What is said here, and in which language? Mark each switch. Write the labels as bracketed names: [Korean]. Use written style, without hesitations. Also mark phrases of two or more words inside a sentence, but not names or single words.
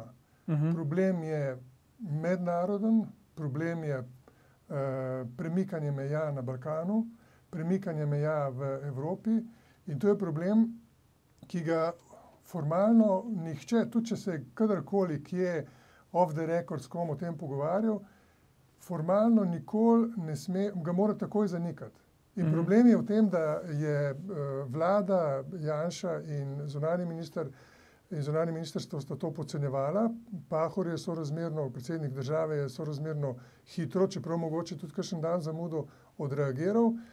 [Slovenian] Problem je mednaroden, problem je premikanje meja na Balkanu, premikanje meja v Evropi in to je problem, ki ga formalno nihče, tudi če se kadarkoli kje [English] off the record [Slovenian] s kom o tem pogovarjal, formalno nikoli ne sme, ga mora takoj zanikati. In problem je v tem, da je vlada Janša in zunanji ministrstvo sta to podcenjevala. Pahor je sorazmerno, predsednik države je sorazmerno hitro, čeprav mogoče tudi kakšen dan zamudo odreagiral.